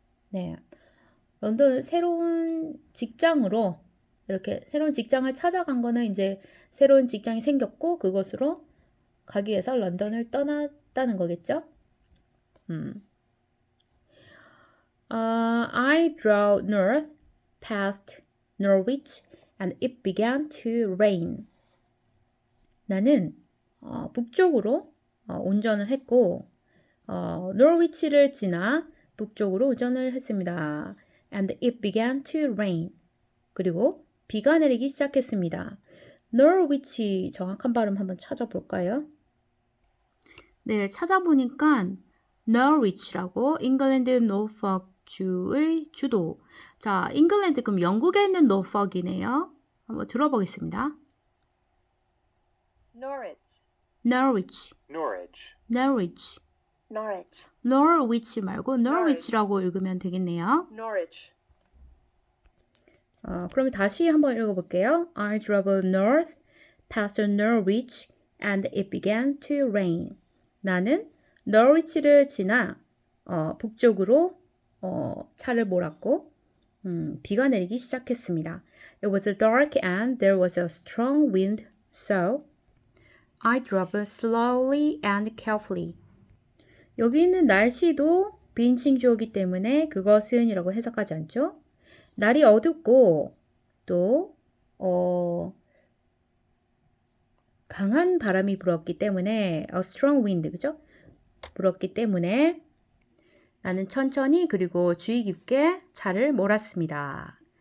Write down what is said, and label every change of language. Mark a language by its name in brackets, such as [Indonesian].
[Korean] 네, 런던 새로운 직장으로 이렇게 새로운 직장을 찾아간 거는 이제 새로운 직장이 생겼고 그것으로 가기 위해서 런던을 떠났다는 거겠죠? [English] I drove north past Norwich and it began to rain. [Korean] 나는 북쪽으로 운전을 했고 노르위치를 지나 북쪽으로 운전을 했습니다. [English] And it began to rain. [Korean] 그리고 비가 내리기 시작했습니다. 노르위치 정확한 발음 한번 찾아볼까요? 네, 찾아보니까 노르위치라고 잉글랜드 노folk주의 주도. 자, 잉글랜드 그럼 영국에 있는 노folk이네요. 한번 들어보겠습니다. [English] Norwich. Norwich. Norwich. Norwich. Norwich. [Korean] Norwich 말고 Norwich라고 읽으면 되겠네요. [English] Norwich. [Korean] 그러면 다시 한번 읽어볼게요. [English] I drove north past Norwich and it began to rain. [Korean] 나는 노르위치를 지나 북쪽으로 차를 몰았고 비가 내리기 시작했습니다. [English] It was dark and there was a strong wind, so I drove slowly and carefully. [Korean] 여기 있는 날씨도 비인칭주어기 때문에 그것은 이라고 해석하지 않죠? 날이 어둡고 또 강한 바람이 불었기 때문에 [English] a strong wind, [Korean] 그죠? 불었기 때문에 나는 천천히 그리고 주의 깊게 차를 몰았습니다.